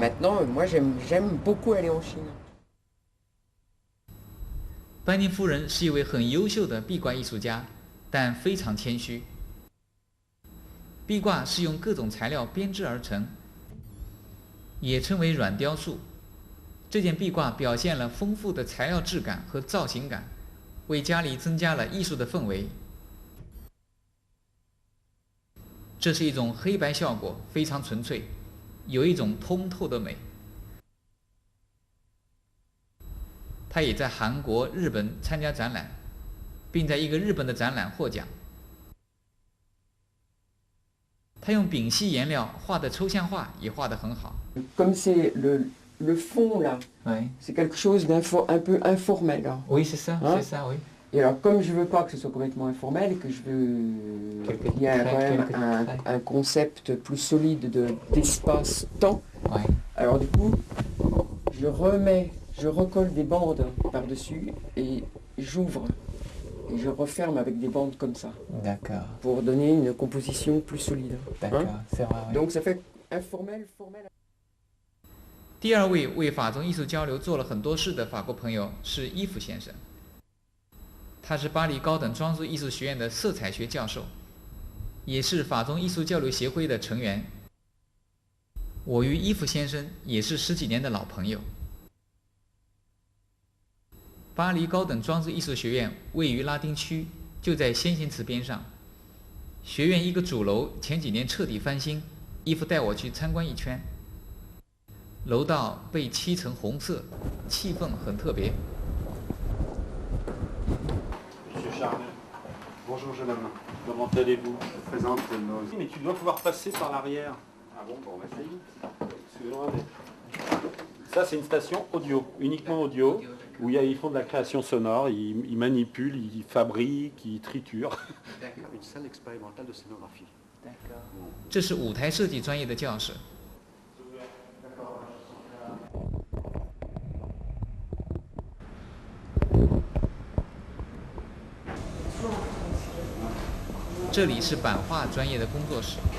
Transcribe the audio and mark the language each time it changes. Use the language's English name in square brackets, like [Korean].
[French] Maintenant, moi, j'aime beaucoup aller en Chine. [Chinese] 班尼夫人是一位很优秀的壁挂艺术家，但非常谦虚。壁挂是用各种材料编织而成，也称为软雕塑。这件壁挂表现了丰富的材料质感和造型感，为家里增加了艺术的氛围。这是一种黑白效果，非常纯粹，有一种通透的美。他也在韩国、日本参加展览，并在一个日本的展览获奖。他用丙烯颜料画的抽象画也画得很好。 [French] Comme c'est le fond là, Oui. c'est quelque chose un peu informel. Hein. Oui, c'est ça, Hein? c'est ça, oui. Et alors, comme je veux pas que ce soit complètement informel et que je veux qu'il y ait quand même un concept plus solide d'espace-temps, Oui. alors du coup, je recolle des bandes par-dessus et j'ouvre. Et je referme avec des bandes comme ça, D'accord, pour donner une composition plus solide. d'accord, Hein? c'est vrai. Oui. Donc ça fait informel, formel. [Chinese] 第二位为法中艺术交流做了很多事的法国朋友是伊夫先生，他是巴黎高等装束艺术学院的色彩学教授，也是法中艺术交流协会的成员。我与伊夫先生也是10几年的老朋友。巴黎高等装置艺术学院位于拉丁区，就在先贤祠边上。学院一个主楼前几年彻底翻新，伊夫带我去参观一圈。楼道被漆成红色，气氛很特别。 [French] Monsieur Charnet. Bonjour jeune homme. Comment allez-vous? Je vous présente nos... Mais tu dois pouvoir passer par l'arrière. Ah bon, on va essayer. Excusez-moi, mais... Ça, c'est une station audio, uniquement audio, où ils font de la création sonore, ils manipulent, ils fabriquent, ils triturent. Une salle expérimentale de scénographie. [Chinese] 这是舞台设计专业的教室。这里是版画专业的工作室。